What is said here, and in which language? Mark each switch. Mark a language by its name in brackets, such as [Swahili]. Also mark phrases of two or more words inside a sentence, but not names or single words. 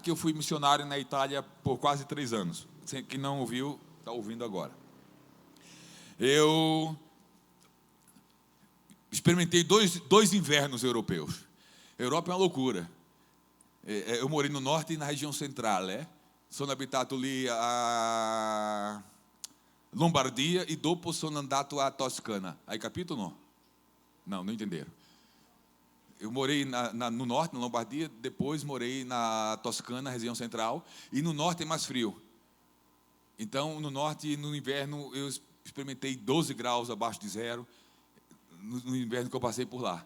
[Portuguese] Eu fui missionário na Itália por quase 3 anos. Quem não ouviu, está ouvindo agora. Eu experimentei dois invernos europeus. A Europa é uma loucura. Eu morei no norte e na região central. [Italian] Sono abitato lì a Lombardia e dopo sono andato a Toscana. Hai capito [Portuguese] ou não? Não entenderam. Eu morei no norte, na Lombardia, depois morei na Toscana, região central, e no norte é mais frio. Então, no norte, no inverno, eu experimentei 12 graus abaixo de zero, no inverno que eu passei por lá.